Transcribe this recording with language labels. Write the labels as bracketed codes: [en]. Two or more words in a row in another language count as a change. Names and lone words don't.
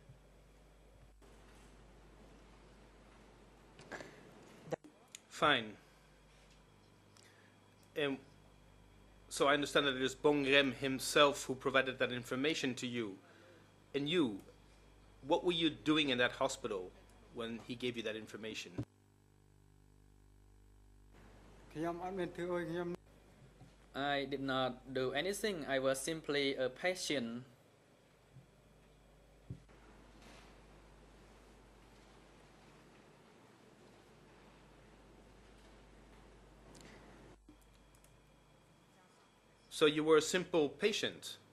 [en] Fine. So I understand that it is Bong Rem himself who provided that information to you. And you, what were you doing in that hospital when he gave you that information? [km] ខ្ញុំអត់មានធ្វើអីខ្ញុំ [en] I did not do anything. I was simply a patient. So you were a simple patient.